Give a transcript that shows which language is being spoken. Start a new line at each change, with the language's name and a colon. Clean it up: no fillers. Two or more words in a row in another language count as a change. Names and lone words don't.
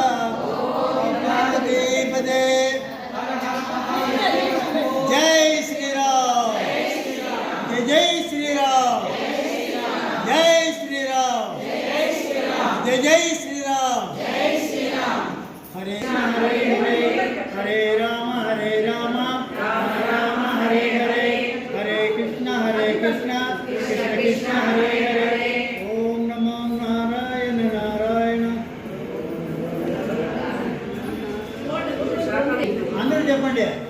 Sanskrit: పార్వతీపదే జై శ్రీరామ్ జై శ్రీరామ్ జై శ్రీరామ్ జై శ్రీరామ్ హరే హరే హరే రామ హరే రామ कृष्ण कृष्ण कृष्ण हरे हरे ओम नमो नारायण नारायण
Telugu: అందర చెప్పండి